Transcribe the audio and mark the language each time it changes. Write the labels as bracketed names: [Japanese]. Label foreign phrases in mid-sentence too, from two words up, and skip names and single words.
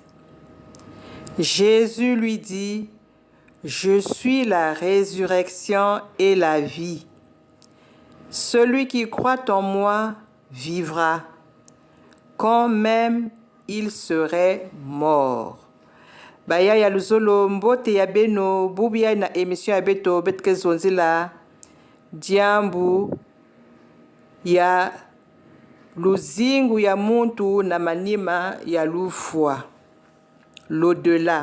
[French] Jésus lui dit, « Je suis la résurrection et la vie. Celui qui croit en moi vivra, quand même il serait mort. [Kituba (Democratic Republic of Congo)] » Baya ya luzolo mbote ya beno bubia na émission ya beto betke zonzila diambu ya luzingu ya muntu na manima ya lufwa l'au-delà.